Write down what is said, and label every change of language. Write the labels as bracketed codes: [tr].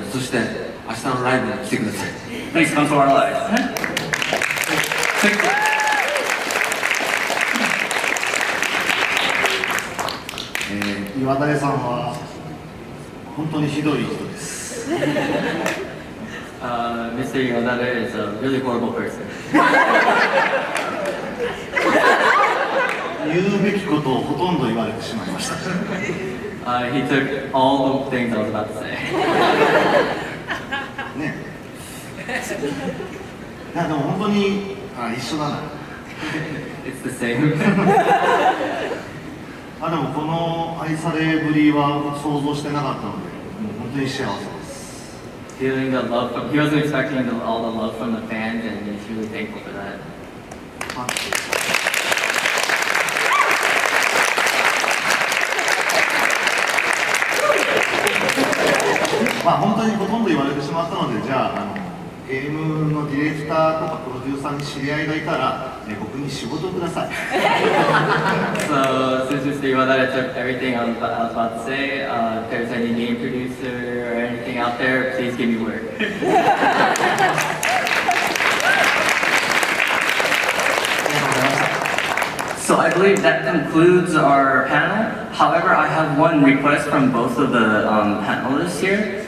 [ja] そして明日のライブに来てください。 [en] Please come to our live. [ja] 岩垂さんは本当にひどい人です。 [en] Mr. Iwadare is a really horrible person. [ja] 言うべきことをほとんど言われてしまいました。 [en] He took all the things I was about to say. [ja] ね。いやでも本当に一緒だな。 [en] It's the same. [ja] でもこの愛されぶりは想像してなかったので、もう本当に幸せです。 [en] Feeling the love he wasn't expecting all the love from the fans, and he's really thankful for that. [ja] 本当にほとんど言われてしまったので、じゃあゲームのディレクターとかプロデューサーに知り合いがいたら、僕に仕事をください。 [en] So, since Mr. Iwadare took everything I was about to say, if there's any game producer or anything out there, please give me work. So I believe that concludes our panel. However, I have one request from both of the panelists here.